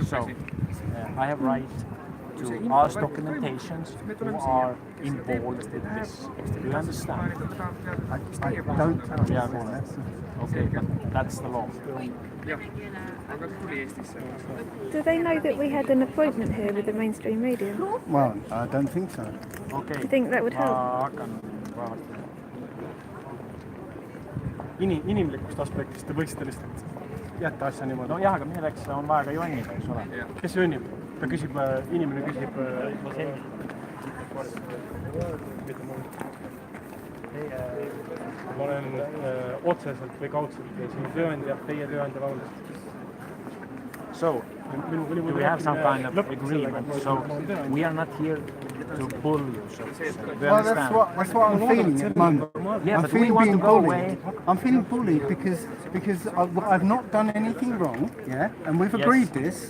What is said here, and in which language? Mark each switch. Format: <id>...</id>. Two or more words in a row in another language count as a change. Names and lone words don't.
<en>So I have right to ask documentations who are involved with this. Do you understand? I don't Yeah, understand. okay, but that's the law. Do they know that we had an appointment here with the mainstream media? Well, I don't think so. Okay. Do you think that would help?</en> <et>Inimlikust aspektist te võiksite lihtsalt jätta asja niimoodi. No jah, aga milleks on vaja ka jonnida, eks ole. Kes jonnib? Ta küsib, inimene küsib... Ma olen otseselt või kaudselt sinu tööandja, teie tööandja, vabandust.</et> <en>So, do we have some kind of agreement? So, we are not here to bully you, so to say. Do you Well, understand? that's what I'm feeling at the moment. Yeah, I'm but we feeling want to being go bullied. away. I'm feeling bullied because I've not done anything wrong, yeah, and we've agreed this.</en>